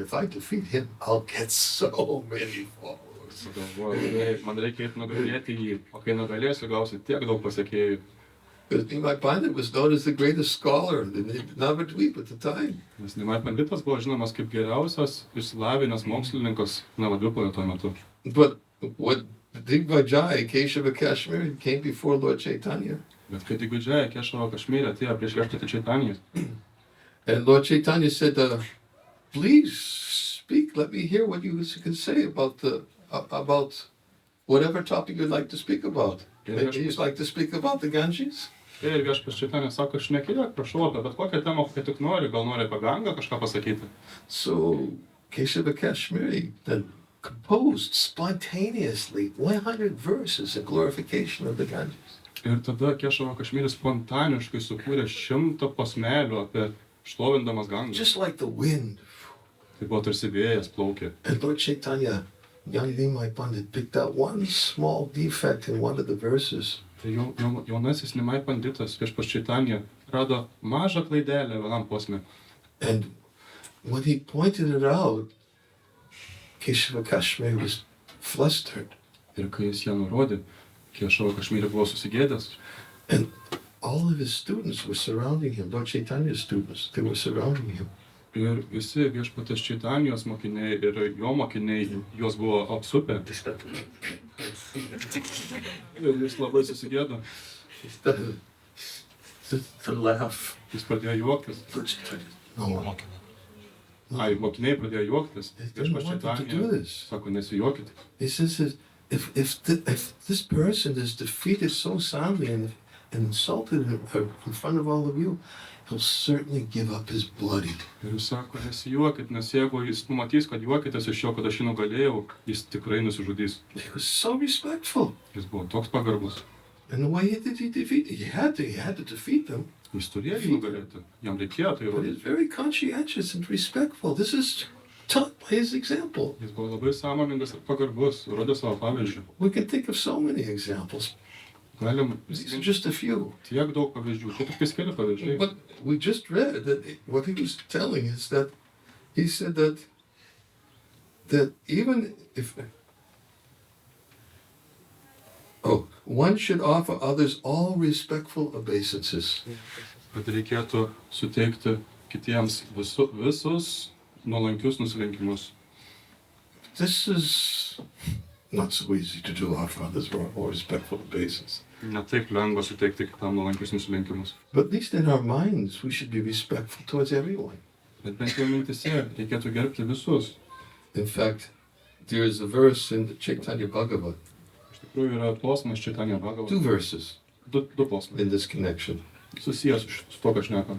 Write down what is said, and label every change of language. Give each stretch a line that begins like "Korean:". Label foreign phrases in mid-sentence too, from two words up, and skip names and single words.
English: If I defeat him, I'll get so many followers.
Lithuanian: galvoju, man reikia eiti nugalėti jį, o kai nugalėsiu, gausiu tiek daug pasiekėjų.
English: Because Nimai Pandit was known as the greatest scholar in Navadvip at the time.
Lithuanian: Nes Nimai Panditas buvo žinomas kaip geriausias išsilavinęs mokslininkas Navadvipoje tuo metu.
English: But what Digvijay, Keshava Kashmiri, came before Lord Chaitanya.
Lithuanian: Bet kai Digvidžiai Kešavo Kašmyrį atėjo prieš viešpatį Čaitanijos,
English: And Lord Chaitanya said, please speak. Let me hear what you can say about whatever topic you'd like to speak about. Maybe you'd like to speak about the Ganges?
Lithuanian: Ir viešpats Čaitanija sako, šnekėk, prašau, apie bet kokią temą, kokią tik nori, gal nori apie Gangą kažką pasakyti.
English: So Keshava Kashmiri then composed spontaneously 100 verses in glorification of the Ganges.
Lithuanian: Ir tada Kešava Kašmyris spontaniškai sukūrė 100 posmelių apie šlovindamas Gangą.
English: Just like the wind.
Lithuanian: Tai buvo tarsi vėjas plaukė.
English: And Lord Chaitanya, young Nimai Pandit, picked out one small defect in one of the verses.
Lithuanian: Tai jaunasis Nimai Panditas viešpats Čaitanija rado mažą klaidelę vienam posme.
English: And when he pointed it out, Keshava Kashmiri was flustered.
Lithuanian: Ir kai jis ją nurodė, Kešava Kašmyri buvo susigėdęs.
English: And all of his students were surrounding him, Lord Chaitanya's students, they were surrounding him.
Lithuanian: Ir visi viešpatės Čaitanijos mokiniai ir jo mokiniai juos buvo apsupę. Ir jis labai susigėdo.
English: He started to laugh.
Lithuanian: Jis pradėjo juoktis.
English: Lord Chaitanya, no,
Lithuanian: Ai, mokiniai pradėjo juoktis.
English: they didn't
Lithuanian: Viešpats
English: want him to do
Lithuanian: Čaitanija
English: this.
Lithuanian: sako, nesijuokit.
English: He says, if this person is defeated so soundly and insulted in front of all of you, he'll certainly give up his bloody.
Lithuanian: Ir jis sako, nesijuokit, nes jeigu jis pamatys, kad juokitės iš jo, kad aš jį nugalėjau, jis tikrai nusižudys.
English: He was so respectful.
Lithuanian: Jis buvo toks pagarbus.
English: And the way did he defeat? He had to defeat them.
Lithuanian: Jis turėjo jį nugalėti. Jam reikėjo tai
English: But he's
Lithuanian: įrodyti.
English: very conscientious and respectful. This is taught by his example.
Lithuanian: Jis buvo labai sąmoningas ir pagarbus, rodė savo pavyzdžių.
English: We can think of so many examples.
Lithuanian: Galim
English: These are just a few.
Lithuanian: tiek daug pavyzdžių. Čia tik keli pavyzdžiai.
English: But we just read that what he was telling is that he said that even if one should offer others all respectful obeisances.
Lithuanian: Kad reikėtų suteikti kitiems visus nuolankius nusilenkimus.
English: This is not so easy to do, offer others all respectful obeisances.
Lithuanian: Ne taip lengva suteikti kitam nuolankius nusilenkimus.
English: But at least in our minds, we should be respectful towards everyone.
Lithuanian: Bet bent jau mintise reikėtų gerbti visus.
English: In fact, there is a verse in the Chaitanya Bhagavat,
Lithuanian: Iš tikrųjų yra posmas Čaitanija
English: two
Lithuanian: Bhagavata.
English: verses
Lithuanian: Du posmai.
English: in this connection.
Lithuanian: Susijęs su to, ką šnekam.